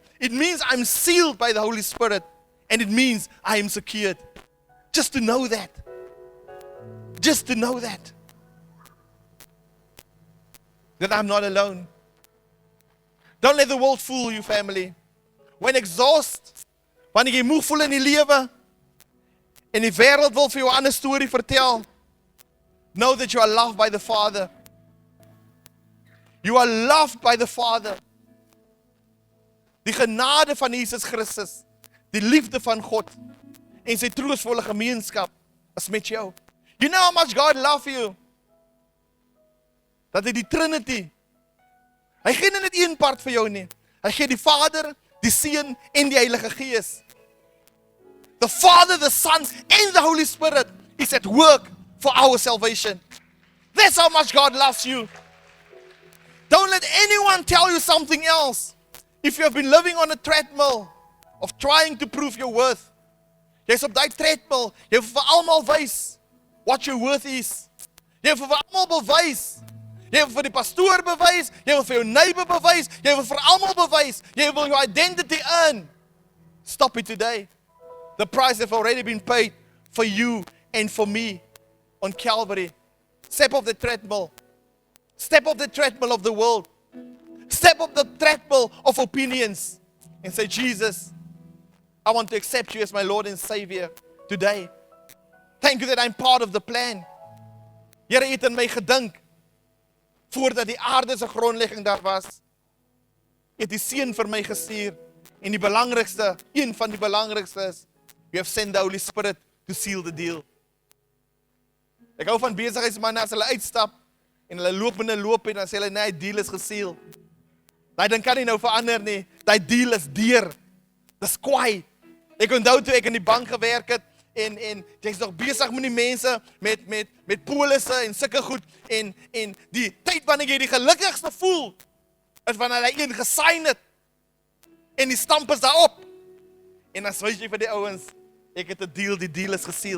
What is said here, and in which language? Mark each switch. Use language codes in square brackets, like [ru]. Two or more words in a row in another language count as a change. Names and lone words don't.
[en] It means I'm sealed by the Holy Spirit. And it means I am secured. Just to know that. Just to know that. That I'm not alone. Don't let the world fool you, family. When exhausted, [af] wanneer jy moeg voel in die lewe, en die wêreld wil vir jou 'n ander storie vertel, [en] know that you are loved by the Father. You are loved by the Father. [af] Die genade van Jesus Christus, die liefde van God, en sy troostvolle gemeenskap is met jou. [en] You know how much God loves you? [af] Dat hy die Trinity, hy gee nie net een part vir jou nie. Hy gee die Vader, die Seun en die Heilige Gees. [en] The Father, the Son, and the Holy Spirit is at work for our salvation. That's how much God loves you. Don't let anyone tell you something else. If you have been living on a treadmill of trying to prove your worth, [af] jy's op daai treadmill, jy wil vir almal wys [en] what your worth is. [af] Jy wil vir almal bewys. Jy wil vir die pastoor bewys, jy wil vir jou neighbor bewys, jy wil vir almal bewys, jy wil [en] your identity earn. Stop it today. The price has already been paid for you and for me on Calvary. Step off the treadmill. Step off the treadmill of the world. Step off the treadmill of opinions and say, Jesus, I want to accept you as my Lord and Savior today. Thank you that I'm part of the plan. [af] Here het in my gedink, voordat die aarde se grondlegging daar was, het die Seun vir my gestuur, En die belangrikste, een van die belangrikste is, [en] you have sent the Holy Spirit to seal the deal. [af] Ek hou van besigheidsmanne as hulle uitstap, en hulle loop en dan sê hulle, nee, die deal is geseal. Daai ding kan nie nou verander nie, daai deal is deur. Dis kwaai. Ek onthou toe ek in die bank gewerk het, en jy's nog besig met die mense, met polisse en sulke goed, en die tyd wanneer jy die gelukkigste voel, is wanneer hy een gesign het, en die stamp is daarop, en dan swys jy vir die ouens, ek het 'n deal, die deal is geseal.